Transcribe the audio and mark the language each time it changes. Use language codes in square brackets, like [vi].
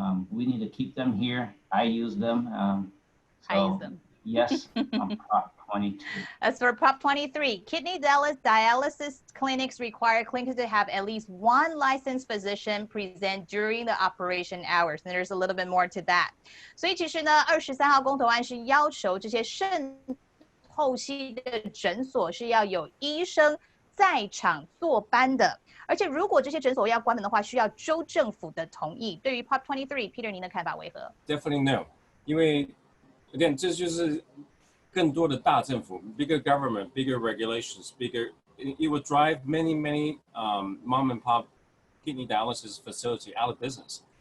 [en] We need to keep them here. I use them. I use them. Yes, on Prop 22. As for Prop 23, kidney dialysis clinics require clinics to have at least one licensed physician present during the operation hours. And there's a little bit more to that. [zh] 所以其实呢，23号公投案是要求这些肾透析的诊所是要有医生在场坐班的，而且如果这些诊所要关门的话，需要州政府的同意。对于 Prop 23 ，Peter 您的看法为何 [en] ？Definitely no， 因为 again [zh] 这就是更多的大政府 [en] ，bigger government, bigger regulations, bigger. It would drive many mom and pop kidney dialysis facility out of business.